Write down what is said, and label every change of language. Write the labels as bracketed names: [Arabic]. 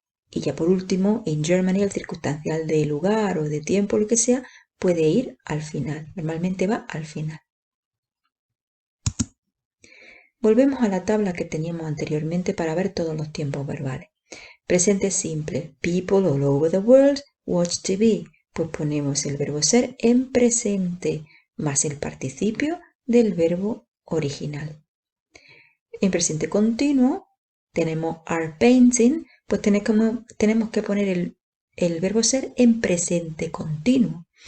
[Spanish] Y ya por último, [English] in Germany, [Spanish] el circunstancial de lugar o de tiempo, lo que sea, puede ir al final. Normalmente va al final. Volvemos a la tabla que teníamos anteriormente para ver todos los tiempos verbales. Presente simple. [English] People all over the world watch TV. [Spanish] Pues ponemos el verbo ser en presente más el participio del verbo original. En presente continuo tenemos are painting, pues tenemos que poner el verbo ser en presente continuo.